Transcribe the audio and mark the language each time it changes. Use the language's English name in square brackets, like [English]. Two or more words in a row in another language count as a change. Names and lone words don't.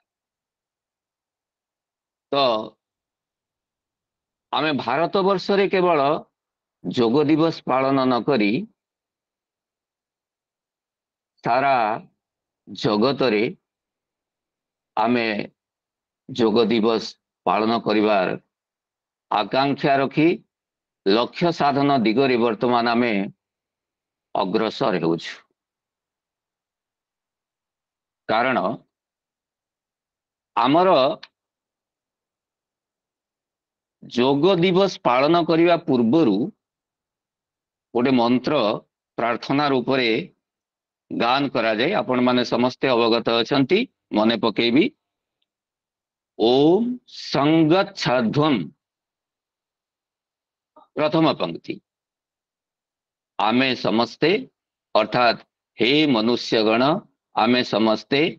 [Odia] ତ ଆମେ ଭାରତ ବର୍ଷ ରେ କେବଳ ଯୋଗ ଦିବସ ପାଳନ ନ କରି ସାରା ଜଗତ ରେ ଆମେ ଯୋଗ ଦିବସ ପାଳନ କରିବାର ଆକାଂକ୍ଷା ରଖି ଲକ୍ଷ୍ୟ ସାଧନ ଦିଗରେ ବର୍ତ୍ତମାନ ଆମେ ଅଗ୍ରସର ହେଉଛୁ। କାରଣ ଆମର ଯୋଗ ଦିବସ ପାଳନ କରିବା ପୂର୍ବରୁ ଗୋଟେ ମନ୍ତ୍ର ପ୍ରାର୍ଥନା ରୂପ ରେ ଗାନ କରା ଯାଏ। ଆପଣ ମାନେ ସମସ୍ତେ ଅବଗତ ଅଛନ୍ତି ମନେ ପକେଇବେ। [Sanskrit] ओम संगच्छध्वम [Odia] ପ୍ରଥମ ପଂକ୍ତି ଆମେ ସମସ୍ତେ ଅର୍ଥାତ ହେ ମନୁଷ୍ୟଗଣ ଆମେ ସମସ୍ତେ